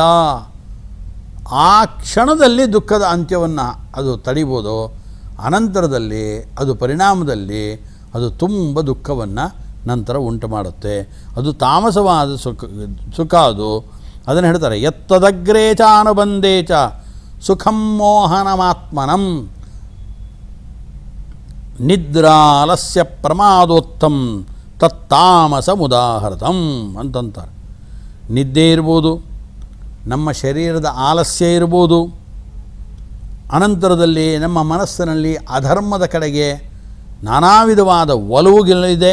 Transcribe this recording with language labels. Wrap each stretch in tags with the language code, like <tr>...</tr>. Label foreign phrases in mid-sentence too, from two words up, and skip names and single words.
<kn>ಆ ಕ್ಷಣದಲ್ಲಿ ದುಃಖದ ಅಂತ್ಯವನ್ನು ಅದು ತಡಿಬೋದು, ಅನಂತರದಲ್ಲಿ ಅದು ಪರಿಣಾಮದಲ್ಲಿ ಅದು ತುಂಬ ದುಃಖವನ್ನು ನಂತರ ಉಂಟು ಮಾಡುತ್ತೆ. ಅದು ತಾಮಸವಾದ ಸುಖ ಅದು. ಅದನ್ನು ಹೇಳ್ತಾರೆ,</kn> <sa>ಯತ್ತದಗ್ರೇ ಚ ಅನುಬಂಧೇ ಚ ಸುಖಂ ಮೋಹನಮಾತ್ಮನಂ ನಿದ್ರಾಲಸ್ಯ ಪ್ರಮಾದೋತ್ತಂ ತತ್ತಾಮಸಮುದಾಹೃತಂ ಅಂತಂತಾರೆ.</sa> <kn>ನಿದ್ದೆ ಇರ್ಬೋದು, ನಮ್ಮ ಶರೀರದ ಆಲಸ್ಯ ಇರ್ಬೋದು, ಅನಂತರದಲ್ಲಿ ನಮ್ಮ ಮನಸ್ಸಿನಲ್ಲಿ ಅಧರ್ಮದ ಕಡೆಗೆ ನಾನಾ ವಿಧವಾದ ಒಲವುಗಳಿದೆ.</kn>